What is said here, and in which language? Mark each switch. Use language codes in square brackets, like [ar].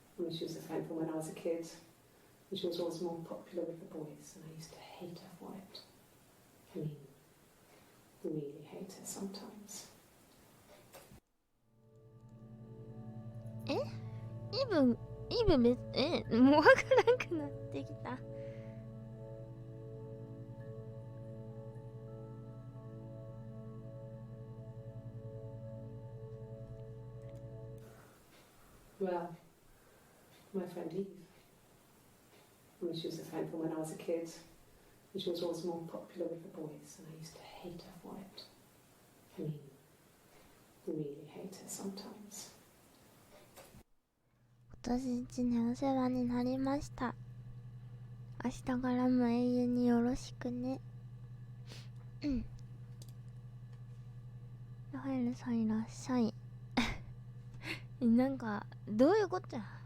[en] She was a friend from when I was a kid. And she was always more popular with the boys, and I used to hate her for it. I mean, really hate her sometimes. [ja] イブもうわからんくなってきた。 [en] Well, my friend Eve. She was a friend from when I was a kid. And she was always more popular with the boys, and I used to hate her for it. I mean, really hate her sometimes. [ja] 今年1年お世話になりました。明日からも永遠によろしくね。ラファエルさんいらっしゃい。なんかどういうことや。